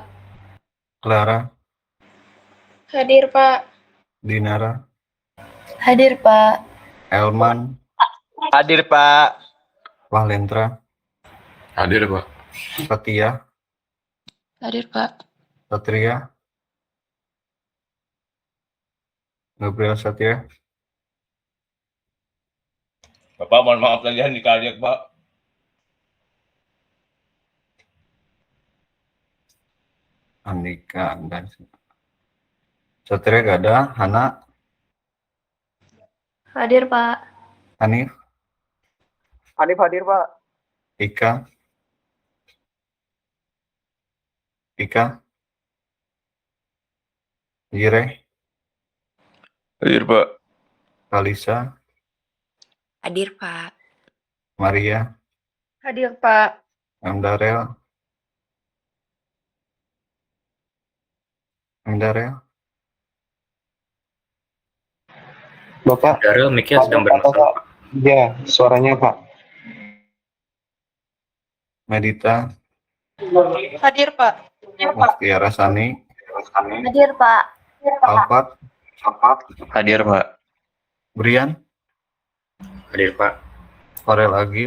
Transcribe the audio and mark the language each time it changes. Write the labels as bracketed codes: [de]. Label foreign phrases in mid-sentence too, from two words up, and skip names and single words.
[id] Clara, Hadir, Pak. Dinara, Hadir, Pak. Elman, Hadir Pak. Wahlendra, Hadir Pak. Setia, Hadir, Pak. Satria, Gabriel Satya, Bapak mohon maaf tadi Andika, Pak. Andika, dan Satria gak ada. Hana, Hadir, Pak. Hanif, Hadir Pak. Ika, Jire, Hadir Pak. Kalisa, Hadir, Pak. Maria, Hadir, Pak. Amdarel, Bapak, Darul mic-nya sedang bermasalah, Pak. ya, suaranya Pak. Medita, Hadir, Pak. Mustiara Sani, Hadir, Pak. Alfat, Hadir Pak. Brian, Hadir Pak. Farel Agil,